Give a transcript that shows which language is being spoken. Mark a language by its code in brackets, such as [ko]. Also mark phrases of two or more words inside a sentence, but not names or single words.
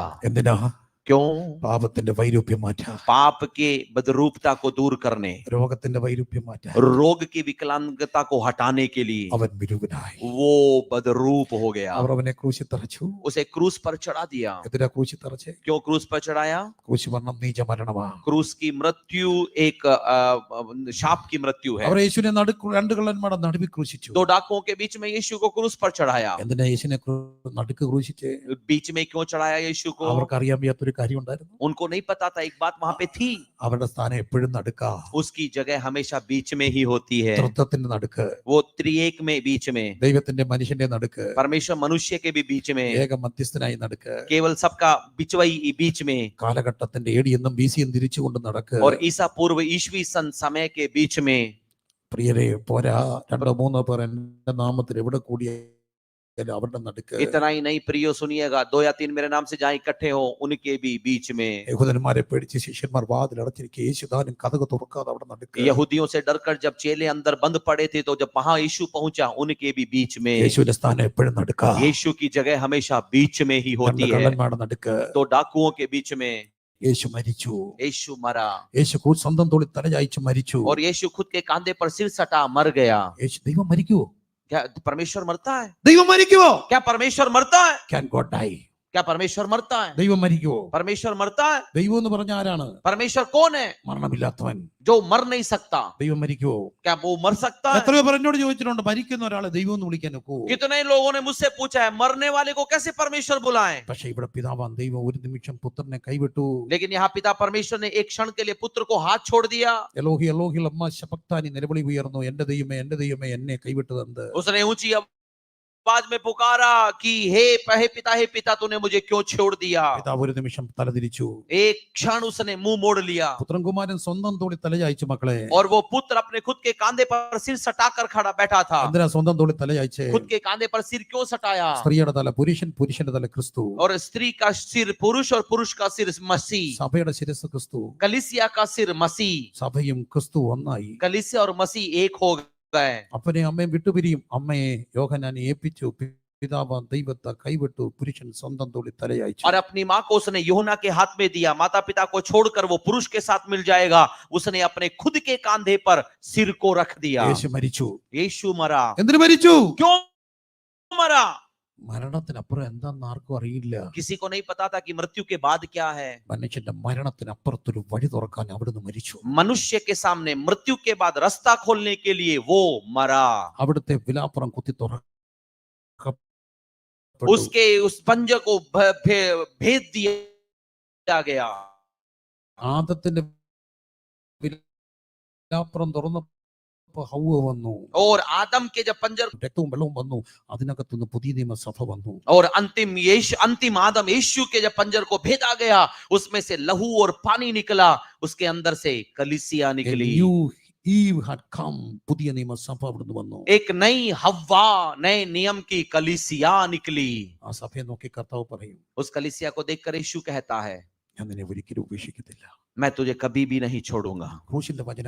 [ml] എന്തിനാ? [hi] क्यों? [ml] പാപത്തിന്റെ വൈരൂപ്യം മാറ്റാൻ, [hi] पाप के बदरूपता को दूर करने, [ml] രോഗത്തിന്റെ വൈരൂപ്യം മാറ്റാൻ [hi] रोग की विकलांगता को हटाने के लिए [ml] അവൻ വിരൂപനായി. [hi] वो बदरूप हो गया। [ml] അവർ അവനെ ക്രൂശിൽ തറച്ചു. [hi] उसे क्रूस पर चढ़ा दिया। [ml] എന്തിനാ ക്രൂശിൽ തറച്ചേ? [hi] क्यों क्रूस पर चढ़ाया? [ml] ക്രൂശ് മരണം നീച മരണമാ. [hi] क्रूस की मृत्यु एक शाप की मृत्यु है। [ml] അവർ യേശുവിനെ രണ്ട് കള്ളന്മാരുടെ നടുവിൽ ക്രൂശിച്ചു. [hi] दो डाकुओं के बीच में यीशु को क्रूस पर चढ़ाया। [ml] എന്തിനാ യേശുവിനെ നടുക്ക് ക്രൂശിച്ചേ? [hi] बीच में क्यों चढ़ाया यीशु को? [ml] അവർക്ക് അറിയാൻ വയ്യാത്തൊരു കാര്യം ഉണ്ടായിരുന്നു. [hi] उनको नहीं पता था एक बात वहां पे थी, [ml] അവരുടെ സ്ഥാനം എപ്പോഴും നടുക്കാ. [hi] उसकी जगह हमेशा बीच में ही होती है। [ml] തൃത്വത്തിന്റെ നടുക്ക്, [hi] वो त्रिएक में बीच में, [ml] ദൈവത്തിന്റെ മനുഷ്യന്റെ നടുക്ക്, [hi] परमेश्वर मनुष्य के भी बीच में, [ml] ഏക മധ്യസ്ഥനായി നടുക്ക്, [hi] केवल सबका बिचवई बीच में, [ml] കാലഘട്ടത്തിന്റെ AD എന്നും BC എന്നും തിരിച്ചുകൊണ്ട് നടക്ക്. [hi] और ईसा पूर्व ईस्वी सन समय के बीच में। [ml] പ്രിയരെ, പോരാ, 2-3 പേർ എന്റെ നാമത്തിൽ എവിടെ കൂടിയ അവരുടെ നടുക്ക്. [hi] इतना ही नहीं प्रियो, सुनिएगा, 2 या 3 मेरे नाम से जहां इकट्ठे हो उनके भी बीच में। [ml] യഹൂദന്മാരെ പേടിച്ച് ശിഷ്യന്മാർ വാതിൽ അടച്ചിരിക്കുക, യേശുദാനും കതക് തുറക്കാതെ അവിടെ നടുക്ക്. [hi] यहूदियों से डरकर जब चेले अंदर बंद पड़े थे तो जब वहां यीशु पहुंचा उनके भी बीच में। [ml] യേശുവിന്റെ സ്ഥാനം എപ്പോഴും നടുക്കാ. [hi] यीशु की जगह हमेशा बीच में ही होती है। [ml] കള്ളന്മാരുടെ നടുക്ക്. [hi] तो डाकुओं के बीच में [ml] യേശു മരിച്ചു. [hi] यीशु मरा, [ml] യേശു സ്വന്തം തോളിൽ തലചായ്ച്ച് മരിച്ചു. [hi] और यीशु खुद के कांधे पर सिर सटा मर गया। [ml] യേശു ദൈവം മരിക്കുവോ? [hi] क्या परमेश्वर मरता है? [ml] ദൈവം മരിക്കുവോ? [hi] क्या परमेश्वर मरता है? [en] Can God die? [hi] क्या परमेश्वर मरता है? [ml] ദൈവം മരിക്കുവോ? [hi] परमेश्वर मरता है? [ml] ദൈവം എന്ന് പറഞ്ഞ ആരാണ്? [hi] परमेश्वर कौन है? [ml] മരണമില്ലാത്തവൻ. [hi] जो मर नहीं सकता। [ml] ദൈവം മരിക്കുവോ? [hi] क्या वो मर सकता है? [ml] എത്രയോ പേർ എന്നോട് ചോദിച്ചിട്ടുണ്ട്, മരിക്കുന്ന ഒരാളെ ദൈവം എന്ന് വിളിക്കാൻ ഒക്കുവോ? [hi] कितने लोगों ने मुझसे पूछा है मरने वाले को कैसे परमेश्वर बुलाएं? [ml] പക്ഷേ ഇവിടെ പിതാവാൻ ദൈവം ഒരു നിമിഷം പുത്രനെ കൈവിട്ടു. [hi] लेकिन यहाँ पिता परमेश्वर ने एक क्षण के लिए पुत्र को हाथ छोड़ दिया। [arc] എലോഹി എലോഹി ലമ്മ ശബക്താനി [ml] നിലവിളി ഉയർന്നു, എന്റെ ദൈവമേ എന്നെ കൈവിട്ടതെന്ത്? [hi] उसने ऊंची आवाज में पुकारा कि हे पिता तूने मुझे क्यों छोड़ दिया? [ml] പിതാവ് ഒരു നിമിഷം തലതിരിച്ചു. [hi] एक क्षण उसने मुंह मोड़ लिया। [ml] പുത്രൻ കുമാരൻ സ്വന്തം തോളിൽ തലചായ്ച്ചു. മക്കളെ, [hi] और वो पुत्र अपने खुद के कांधे पर सिर सटाकर खड़ा बैठा था। [ml] എന്തിനാ സ്വന്തം തോളിൽ തലചായ്ച്ചേ? [hi] खुद के कांधे पर सिर क्यों सटाया? [ml] സ്ത്രീയുടെ തല പുരുഷൻ, പുരുഷന്റെ തല ക്രിസ്തു. [hi] और स्त्री का सिर पुरुष और पुरुष का सिर मसीह। [ml] സഭയുടെ ശിരസ് ക്രിസ്തു. [hi] कलीसिया का सिर मसीह। [ml] സഭയും ക്രിസ്തു ഒന്നായി. [hi] कलीसिया और मसीह एक हो गए। [ml] അപ്പനെ അമ്മയും വിട്ടുപിരിയും. അമ്മയെ യോഹന്നാനെ ഏൽപ്പിച്ചു. പിതാവ് ദൈവത്തെ കൈവിട്ടു. പുരുഷൻ സ്വന്തം തോളിൽ തലയായിച്ചു. [hi] और अपनी माँ को उसने यूहन्ना के हाथ में दिया। माता पिता को छोड़कर वो पुरुष के साथ मिल जाएगा। उसने अपने खुद के कांधे पर सिर को रख दिया। [ml] യേശു മരിച്ചു. [hi] यीशु मरा। [ml] എന്തിനു മരിച്ചു? [hi] क्यों मरा? [ml] മരണത്തിനപ്പുറം എന്താന്ന് ആർക്കും അറിയില്ല. [hi] किसी को नहीं पता था कि मृत्यु के बाद क्या है। [ml] മനുഷ്യന്റെ മരണത്തിനപ്പുറത്തൊരു വഴി തുറക്കാൻ അവിടുന്ന് മരിച്ചു. [hi] मनुष्य के सामने मृत्यु के बाद रास्ता खोलने के लिए वो मरा। [ml] അവിടുത്തെ വിലാപ്പുറം കുത്തി തുറക്ക, [hi] उसके उस पंजे को भेद दिया गया। [ml] ആദത്തിന്റെ വിലാപ്പുറം തുറന്നപ്പോ ഹൗവ വന്നു. [hi] और आदम के जब पंजर [ml] രക്തവും വെള്ളവും വന്നു. അതിനകത്തുനിന്ന് പുതിയ നിയമസഭ വന്നു. [hi] और अंतिम आदम यीशु के जब पंजर को भेदा गया उसमें से लहू और पानी निकला। उसके अंदर से कलीसिया निकली। [en] Eve had come. [ml] പുതിയ നിയമസഭ അവിടുന്ന് വന്നു. [hi] एक नई हव्वा, नए नियम की कलीसिया निकली। [ml] ആ സഭയെ നോക്കി കർത്താവ് പറയും, [hi] उस कलीसिया को देखकर यीशु कहता है [ml] ഞാൻ നിന്നെ ഒരിക്കലും ഉപേക്ഷിക്കത്തില്ല. [hi] मैं तुझे कभी भी नहीं छोड़ूंगा। [ml] ക്രൂശിന്റെ വചനം